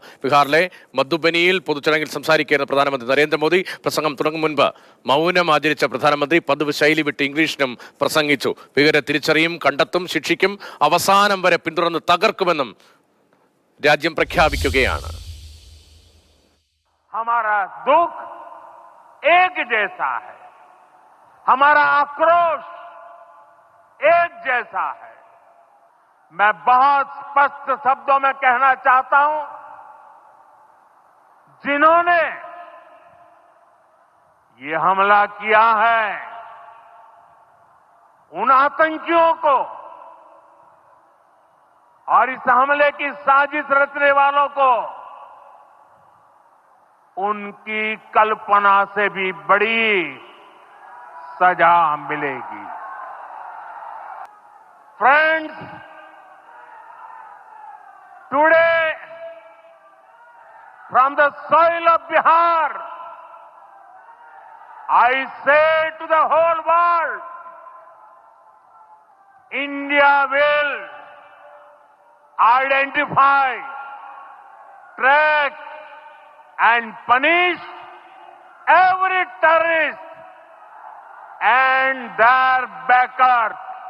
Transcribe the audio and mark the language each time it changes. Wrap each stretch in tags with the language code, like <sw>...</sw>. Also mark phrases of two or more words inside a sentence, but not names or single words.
<ml>ബീഹാറിലെ മധുബനിയിൽ പൊതുചടങ്ങിൽ സംസാരിക്കുകയായിരുന്ന പ്രധാനമന്ത്രി നരേന്ദ്രമോദി പ്രസംഗം തുടങ്ങും മുൻപ് മൗനം ആചരിച്ച പ്രധാനമന്ത്രി പതിവ് ശൈലി വിട്ട് ഇംഗ്ലീഷിലും പ്രസംഗിച്ചു. ഭീകരരെ തിരിച്ചറിയും, കണ്ടെത്തും, ശിക്ഷിക്കും, അവസാനം വരെ പിന്തുടർന്ന് തകർക്കുമെന്നും രാജ്യം പ്രഖ്യാപിക്കുകയാണ്.</ml> <hi>हमारा दुख एक जैसा है, हमारा आक्रोश एक जैसा है. मैं बहुत स्पष्ट शब्दों में कहना चाहता हूं, जिन्होंने ये हमला किया है उन आतंकियों को और इस हमले की साजिश रचने वालों को उनकी कल्पना से भी बड़ी सजा मिलेगी.</hi> <en>Friends, today from the soil of Bihar, I say to the whole world, India will identify, track and punish every terrorist and their backers.</en>